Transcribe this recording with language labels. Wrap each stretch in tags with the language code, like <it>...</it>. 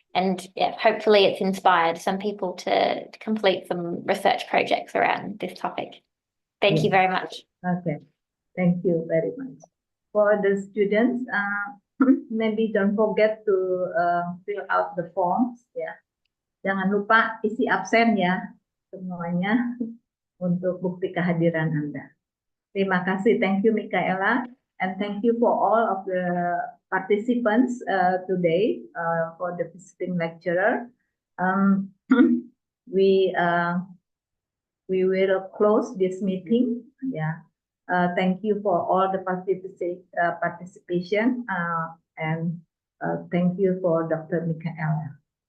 <en>And yeah, hopefully it's inspired some people to complete some research projects around this topic. Thank you very much. Okay. Thank you very much. For the students, maybe don't forget to fill out the forms.</en> <id>Ya, jangan lupa isi absen ya semuanya untuk bukti kehadiran Anda. Terima kasih.</id> <en>Thank you, Michaela, and thank you for all of the participants today for the visiting lecturer. We will close this meeting. Yeah. Thank you for all the participation and thank you for Dr. Michaela.</en>